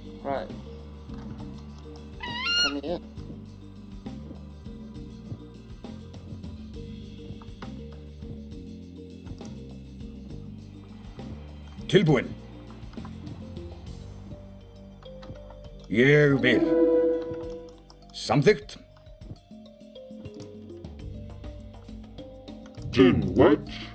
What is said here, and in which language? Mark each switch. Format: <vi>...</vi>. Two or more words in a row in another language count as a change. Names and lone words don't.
<en>Right. Come here.</en> <is>Tilbúin. Ég vil. Samþykkt.</is> <en>Gin wedge.</en>